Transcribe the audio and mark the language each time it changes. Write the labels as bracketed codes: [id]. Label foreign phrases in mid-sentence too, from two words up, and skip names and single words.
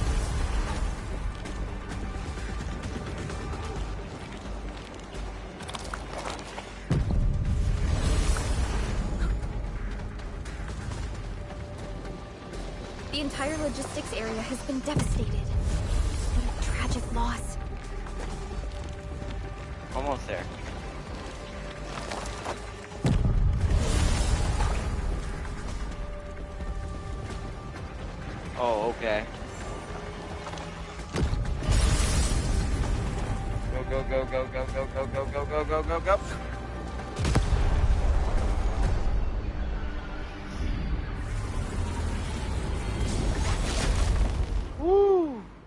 [en] The entire logistics area has been devastated. What a tragic loss. Almost there. Oh, okay. Go, go, go, go, go, go, go, go, go, go, go, go, go. Woo!